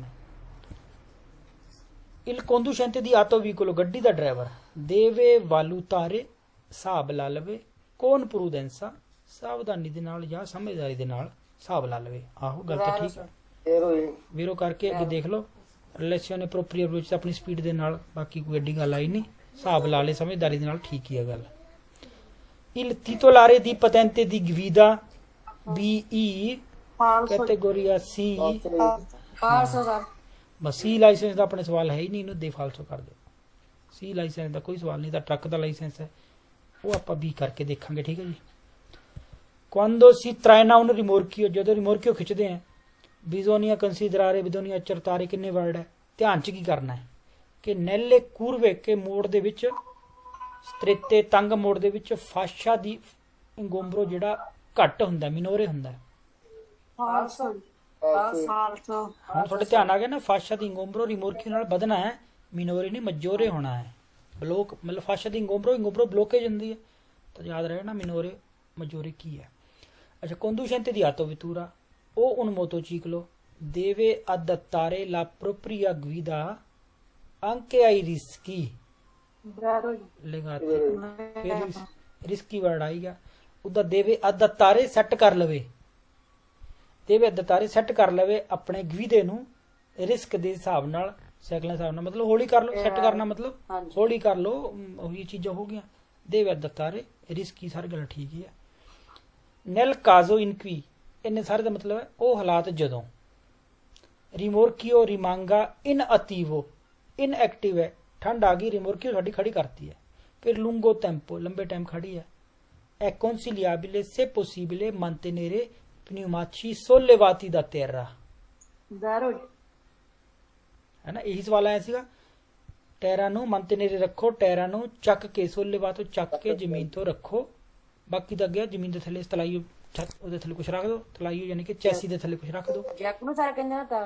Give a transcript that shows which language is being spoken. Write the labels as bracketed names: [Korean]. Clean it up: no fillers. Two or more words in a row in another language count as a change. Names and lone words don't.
[Italian] il conducente [Punjabi] ਦੀ ਆਟੋ ਵੀਕੋਲੋ, ਗੱਡੀ ਦਾ ਡਰਾਈਵਰ, [Italian] deve valutare, [Punjabi] ਹਿਸਾਬ ਲਾ ਲਵੇ, [Italian] con prudenza, [Punjabi] ਸਾਵਧਾਨੀ ਦੇ ਨਾਲ ਜਾਂ ਸਮਝਦਾਰੀ ਦੇ ਨਾਲ ਹਿਸਾਬ ਲਾ ਲਵੇ। ਆਹੋ ਗੱਲ ਤਾਂ ਠੀਕ ਹੈ, ਵੀਰੋ ਕਰਕੇ ਅੱਗੇ ਦੇਖ ਲਓ। ਰਿਲੇਸ਼ਨ ਅਪਰੋਪਰੀਏਟ ਵਿੱਚ ਆਪਣੀ ਸਪੀਡ ਦੇ ਨਾਲ, ਬਾਕੀ ਕੋਈ ਐਡੀ ਗੱਲ ਆਈ ਨਹੀਂ, ਹਿਸਾਬ ਲਾ ਲੈ ਸਮਝਦਾਰੀ ਦੇ ਨਾਲ, ਠੀਕ ਹੀ ਹੈ ਗੱਲ। [Italian] Il titolare di patente di guida BE categoria C, [Punjabi] ਫਾਲਸੋ ਸਰ। ਬਸ ਸੀ ਲਾਇਸੈਂਸ ਦਾ ਆਪਣੇ ਸਵਾਲ ਹੈ ਹੀ ਨਹੀਂ, ਇਹਨੂੰ ਦੇ ਫਾਲਸੋ ਕਰ ਦਿਓ। ਸੀ ਲਾਇਸੈਂਸ ਦਾ ਕੋਈ ਸਵਾਲ ਨਹੀਂ, ਤਾਂ ਟਰੱਕ ਦਾ ਲਾਇਸੈਂਸ ਹੈ, ਉਹ ਆਪਾਂ ਵੀ ਕਰਕੇ ਦੇਖਾਂਗੇ, ਠੀਕ ਹੈ ਜੀ। [Italian] Quando si traina un rimorchio, [Punjabi] ਜਦੋਂ ਰਿਮੋਰਕੀਓ ਖਿੱਚਦੇ ਆ, [Italian] bisogna considerare bisogna cercare, [Punjabi] ਕਿੰਨੇ ਵਰਡ ਹੈ, ਧਿਆਨ ਚ ਕੀ ਕਰਨਾ ਹੈ ਕਿ [Italian] nelle curve [Punjabi] ਕੇ ਮੋੜ ਦੇ ਵਿੱਚ, ਸਤ੍ਰੇਤੇ ਤੰਗ ਮੋੜ ਦੇ ਵਿੱਚ, [Italian] fascia di ingombro [Punjabi] ਜਿਹੜਾ ਘੱਟ ਹੁੰਦਾ, ਮਿਨੋਰੇ ਹੁੰਦਾ। [Italian] falso falso [Punjabi] ਹੁਣ ਤੁਹਾਡੇ ਧਿਆਨ ਆ ਗਿਆ ਨਾ, [Italian] fascia di ingombro rimorchio [Punjabi] ਨਾਲ ਵਧਣਾ ਹੈ, ਮਿਨੋਰੇ ਨਹੀਂ ਮਜੋਰੇ ਹੋਣਾ ਹੈ। ਬਲੋਕ ਮਤਲਬ [Italian] fascia di ingombro [Punjabi] ਬਲੋਕੇਜ ਹੁੰਦੀ ਹੈ, ਤਾਂ ਯਾਦ ਰਹੇ ਨਾ [Italian] minore maggiore [Punjabi] ਕੀ ਹੈ। ਅੱਛਾ, [Italian] conducente di autovettura o un motociclo deve adattare la propria guida anche ai rischi ਵੈਰੋ legati, [Punjabi] ਫਿਰ ਰਿਸਕੀ ਵਰਡ ਆਏਗਾ, ਉਹਦਾ [Italian] deve adattare [Punjabi] ਸੈੱਟ ਕਰ ਲਵੇ, [Italian] deve adattare [Punjabi] ਸੈੱਟ ਕਰ ਲਵੇ ਆਪਣੇ ਗਵੀਦੇ ਨੂੰ ਰਿਸਕ ਦੇ ਹਿਸਾਬ ਨਾਲ, ਸਾਈਕਲਾਂ ਦੇ ਹਿਸਾਬ ਨਾਲ, ਮਤਲਬ ਹੌਲੀ ਕਰ ਲਓ, ਸੈੱਟ ਕਰਨਾ ਮਤਲਬ ਹਾਂਜੀ। ਹੌਲੀ ਕਰ ਲਓ, ਉਹੀ ਚੀਜ਼ਾਂ ਹੋ ਗਈਆਂ। [Italian] deve adattare rischi, [Punjabi] ਸਾਰੀ ਗੱਲ ਠੀਕ ਹੀ ਹੈ। [Italian] nel caso in cui, [Punjabi] ਇਹਨੇ ਸਾਰੇ ਦਾ ਮਤਲਬ ਹੈ ਉਹ ਹਾਲਾਤ ਜਦੋਂ। [Italian] rimorchio rimanga in attivo, [English] in active [Punjabi] ਹੈ, ਠੰਡ ਆ ਗਈ, ਰਿਮੋਰਕੀਓ ਸਾਡੀ ਖੜੀ ਕਰਤੀ ਹੈ। ਫਿਰ [Italian] lungo tempo, [Punjabi] ਲੰਬੇ ਟਾਈਮ ਖੜੀ ਹੈ। [Italian] è consigliabile se possibile mantenere pneumatici sollevati da terra, ਵੈਰੋ [Punjabi] ਹੈ ਨਾ, ਇਹੀ ਸਵਾਲ ਆਇਆ ਸੀਗਾ। ਟਾਇਰਾਂ ਨੂੰ ਮੰਤਨੇਰੇ ਰੱਖੋ, ਟਾਇਰਾਂ ਨੂੰ ਚੱਕ ਕੇ, ਸੋਲੇਵਾਤੋਂ ਚੱਕ ਕੇ ਜ਼ਮੀਨ ਤੋਂ ਰੱਖੋ। ਬਾਕੀ ਤਾਂ ਅੱਗੇ ਜ਼ਮੀਨ ਦੇ ਥੱਲੇ ਤਲਾਈ, ਉਹਦੇ ਥੱਲੇ ਕੁਝ ਰੱਖ ਦਿਓ, ਤਲਾਈ ਯਾਨੀ ਕਿ ਚੈਸੀ ਦੇ ਥੱਲੇ ਕੁਝ ਰੱਖ ਦਿਓ। ਜੈਕ ਨੂੰ ਸਰ ਕਹਿੰਦੇ ਨਾ ਤਾਂ